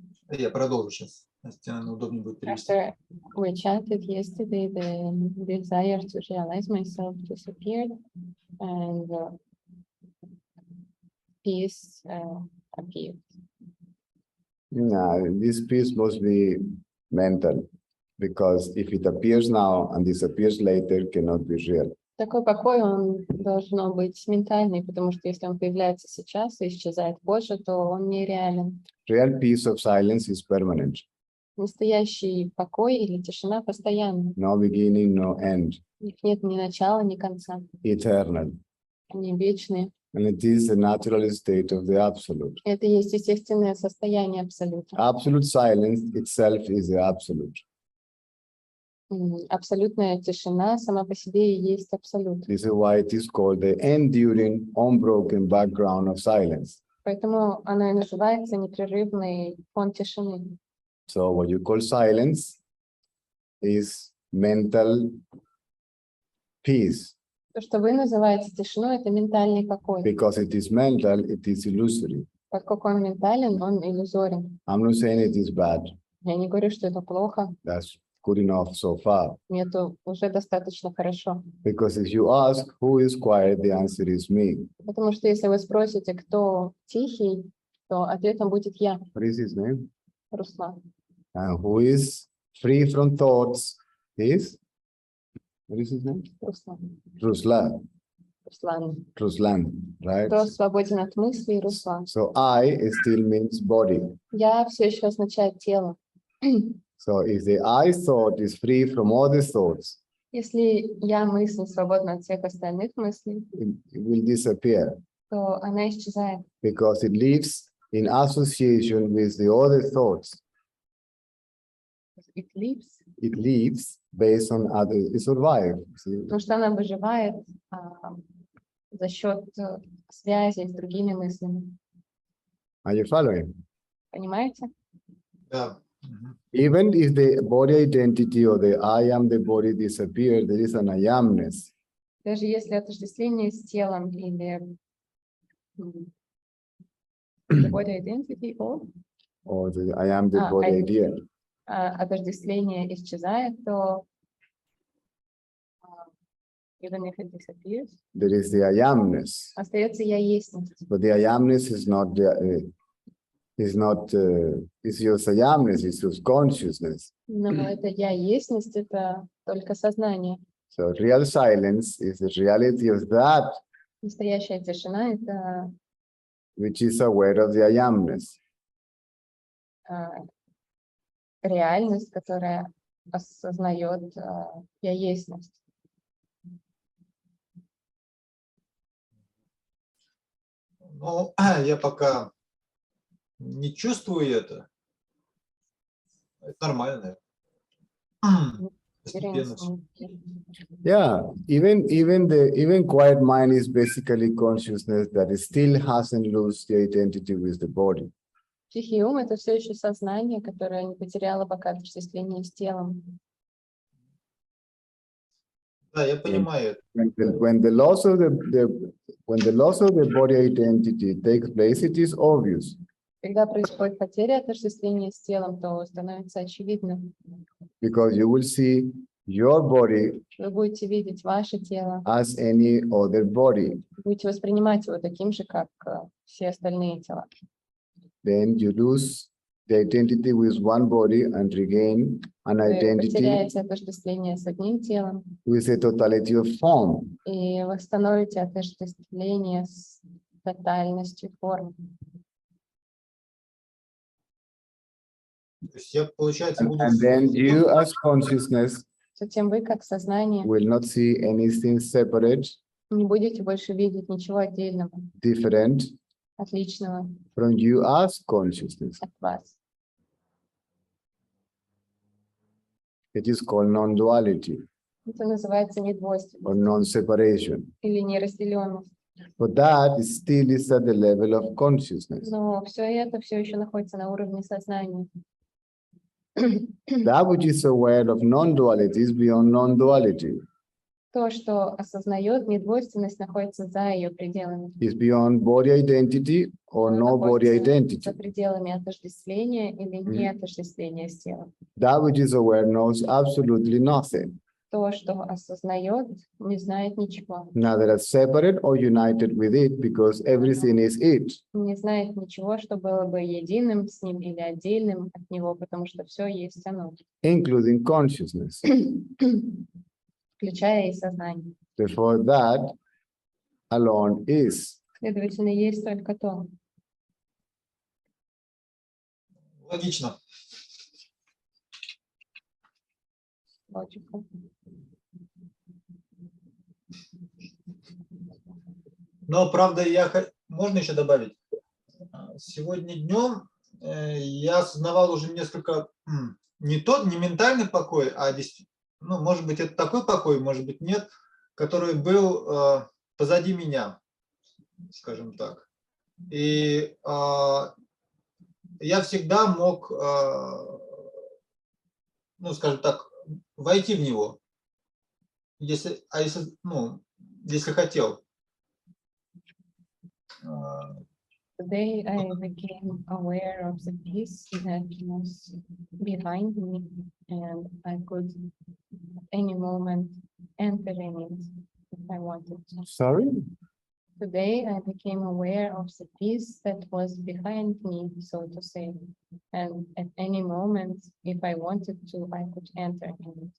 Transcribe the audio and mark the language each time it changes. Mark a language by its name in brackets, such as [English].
[Russian] Я продолжу сейчас. Настя, наверное, удобнее будет перевести. [English] After we chatted yesterday, the desire to realize myself disappeared and peace appeared. No, this peace must be mental, because if it appears now and disappears later, it cannot be real. [Russian] Такой покой, он должно быть ментальный, потому что если он появляется сейчас и исчезает позже, то он нереален. [English] Real peace of silence is permanent. [Russian] Настоящий покой или тишина постоянны. [English] No beginning, no end. [Russian] У них нет ни начала, ни конца. [English] Eternal. [Russian] Они вечные. [English] And it is the natural state of the absolute. [Russian] Это и есть естественное состояние абсолюта. [English] Absolute silence itself is the absolute. [Russian] Абсолютная тишина сама по себе и есть абсолют. [English] This is why it is called the enduring, unbroken background of silence. [Russian] Поэтому она и называется непрерывный фон тишины. [English] So what you call silence is mental peace. [Russian] То, что вы называете тишиной, это ментальный покой. [English] Because it is mental, it is illusory. [Russian] Поскольку он ментален, он иллюзорен. [English] I'm not saying it is bad. [Russian] Я не говорю, что это плохо. [English] That's good enough so far. [Russian] Это уже достаточно хорошо. [English] Because if you ask who is quiet, the answer is me. [Russian] Потому что если вы спросите, кто тихий, то ответом будет я, [English] What is his name? [Russian] Руслан. [English] And who is free from thoughts is? What is his name? [Russian] Руслан. [English] Ruslan. [Russian] Руслан. [English] Ruslan, right? [Russian] Кто свободен от мыслей, Руслан. [English] So I still means body. [Russian] Я все еще означает тело. [English] So if the I thought is free from all the thoughts, [Russian] Если я мысль свободна от всех остальных мыслей, [English] it will disappear [Russian] то она исчезает. [English] because it lives in association with the other thoughts. It lives. It lives based on other, it survives. See? [Russian] Потому что она выживает за счет связи с другими мыслями. [English] Are you following? [Russian] Понимаете? Да. [English] Even if the body identity or the I am the body disappear, there is an I amness. [Russian] Даже если отождествление с телом или [English] the body identity Or the I am the body idea. [Russian] Отождествление исчезает, то [English] even if it disappears, There is the I amness. [Russian] остается я ясность. [English] But the I amness is not the it's just I amness, it's just consciousness. [Russian] Но это я ясность, это только сознание. [English] So real silence is the reality of that [Russian] Настоящая тишина — это [English] which is aware of the I amness. [Russian] реальность, которая осознает я ясность. Ну, я пока не чувствую это. Это нормально. Постепенно всё. [English] Yeah, even quiet mind is basically consciousness that it still hasn't lost the identity with the body. [Russian] Тихий ум — это все еще сознание, которое не потеряло пока отождествление с телом. Да, я понимаю. [English] When the loss of the body identity takes place, it is obvious. [Russian] Когда происходит потеря отождествления с телом, то становится очевидно. [English] Because you will see your body [Russian] Вы будете видеть ваше тело, [English] as any other body. [Russian] будете воспринимать его таким же, как все остальные тела. [English] Then you lose the identity with one body and regain an [Russian] Вы [English] identity [Russian] потеряете отождествление с одним телом [English] with a totality of form. [Russian] и восстановите отождествление с тотальностью форм. То есть я, получается, буду... [English] And then you as consciousness [Russian] Затем вы, как сознание, [English] will not see anything separate, [Russian] не будете больше видеть ничего отдельного, [English] different [Russian] отличного [English] from you as consciousness. [Russian] от вас. [English] It is called non-duality [Russian] Это называется [English] or [Russian] недвойственность [English] non-separation. [Russian] или неразделенность. [English] But that still is at the level of consciousness. [Russian] Но все это все еще находится на уровне сознания. [English] That which is aware of non-duality is beyond non-duality. [Russian] То, что осознает недвойственность, находится за ее пределами. [English] Is beyond body identity or no body [Russian] За [English] identity. [Russian] пределами отождествления или не отождествления с телом. [English] That which is aware knows absolutely nothing, [Russian] То, что осознает, не знает ничего. [English] neither as separate or united with it, because everything is it. [Russian] Не знает ничего, что было бы единым с ним или отдельным от него, потому что все есть оно, [English] Including consciousness. [Russian] включая и сознание. [English] Therefore, that alone is. [Russian] Следовательно, есть только то. Логично. Логика. Но, правда, можно еще добавить? Сегодня днем я осознавал уже несколько, не ментальный покой, а ну, может быть, это такой покой, может быть, нет, который был позади меня, скажем так. И я всегда мог, ну, скажем так, войти в него, если хотел. [English] Today I became aware of the peace that was behind me, and I could at any moment enter in it if I wanted to. Sorry? Today I became aware of the peace that was behind me, so to say, and at any moment, if I wanted to, I could enter in it.